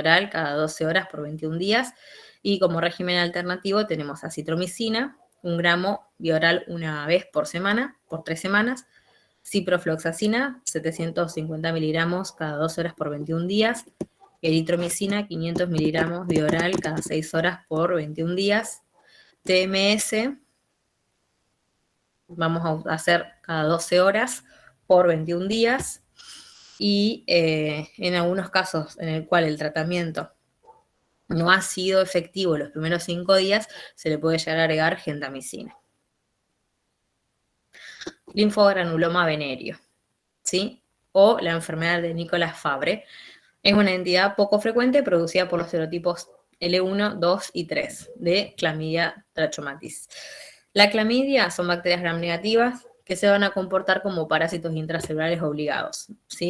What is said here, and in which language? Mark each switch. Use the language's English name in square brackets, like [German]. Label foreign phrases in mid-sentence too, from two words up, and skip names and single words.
[Spanish] oral cada 12 horas por 21 días, y como régimen alternativo tenemos acitromicina, 1 gramo vía oral una vez por semana, por 3 semanas, ciprofloxacina, 750 miligramos cada 12 horas por 21 días, eritromicina, 500 miligramos vía oral cada 6 horas por 21 días, TMS, vamos a hacer cada 12 horas por 21 días, y en algunos casos en el cual el tratamiento no ha sido efectivo los primeros 5 días, se le puede llegar a agregar gentamicina. Linfogranuloma venéreo, ¿sí? O la enfermedad de Nicolás Fabre. Es una entidad poco frecuente producida por los serotipos L1, 2 y 3 de Chlamydia trachomatis. La clamidia son bacterias gram negativas que se van a comportar como parásitos intracelulares obligados, ¿sí?